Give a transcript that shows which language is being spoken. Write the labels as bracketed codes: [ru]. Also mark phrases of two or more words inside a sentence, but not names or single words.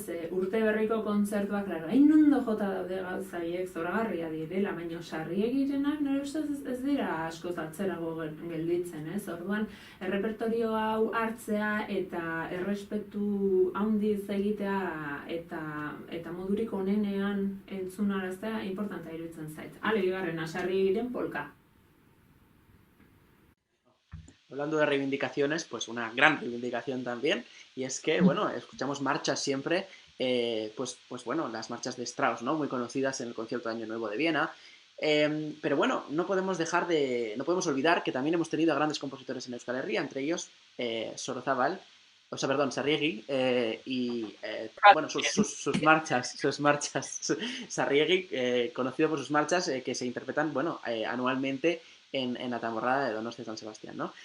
[eu] Urte berriko kontzertuak, klaro, hain ondo jota daude gauzaiek zoragarria direla, baina Sarriegirenak nire ustez ez dira askoz atzerago gelditzen, ez? Orduan, errepertorio hau hartzea eta errespetu handiz egitea eta modurik onenean entzunaraztea importantea iruditzen zait. Ale, bigarrena, Sarriegiren polka. [es] Hablando de reivindicaciones, pues una gran reivindicación también, y es que, bueno, escuchamos marchas siempre, pues bueno, las marchas de Strauss, ¿no? Muy conocidas en el concierto de Año Nuevo de Viena, pero bueno, no podemos olvidar que también hemos tenido a grandes compositores en Euskal Herria, entre ellos Sarriegi, bueno, sus marchas, Sarriegi, conocido por sus marchas que se interpretan, bueno, anualmente en la tamborrada de Donostia San Sebastián, ¿no?